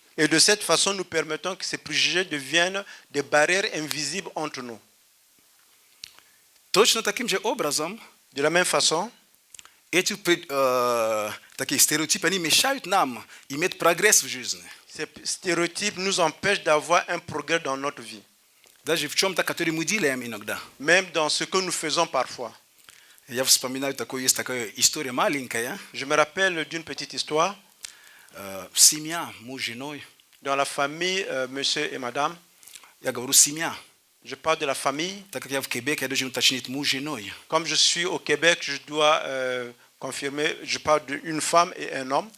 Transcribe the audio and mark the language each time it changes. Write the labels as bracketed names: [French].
[French] Et de cette façon, nous permettons que ces préjugés deviennent des barrières invisibles entre nous. [Russian] Точно таким же образом [French] De la même façon, [Russian] эти такие стереотипы, они мешают нам иметь прогресс в жизни. [French] ces stéréotypes nous empêchent d'avoir un progrès dans notre vie, [Russian] Даже в чем-то, который мы делаем иногда. [French] même dans ce que nous faisons parfois. [Russian] Я вспоминаю, есть такая история маленькая. [French] Je me rappelle d'une petite histoire [Russian] Семья, муж, женой. [French] dans la famille, monsieur et madame. [Russian] Я говорю семья. [French] Je parle de la famille. [Russian] Так как я в Квебеке, я должен уточнить муж, женой. [French] Comme je suis au Québec, je dois confirmer, je parle d'une femme et un homme.